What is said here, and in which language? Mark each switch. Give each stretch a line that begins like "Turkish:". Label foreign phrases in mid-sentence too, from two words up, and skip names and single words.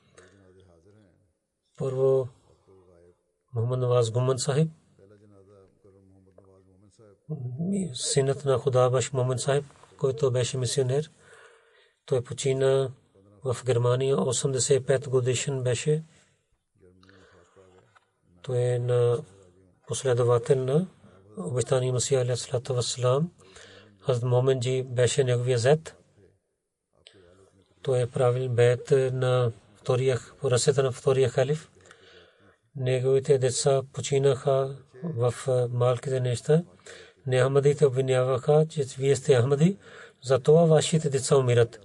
Bulgarian: Първо Мухаммад Наваз Гуман Сахиб, синът на Худабаш Мухаммад Сахиб, който беше мисионер. Той почина в Германия, 85 годишен беше. Той е на последовател на обещания Масия
Arabic: عليه الصلاة والسلام.
Bulgarian: Хазрат Момин джи беше неговия зет. Той е правил бейт на по ръцете на втория халиф. Неговите деца починаха в малките неща. Ахмадите обвиняваха, че вие сте ахмади, затова вашите деца умират.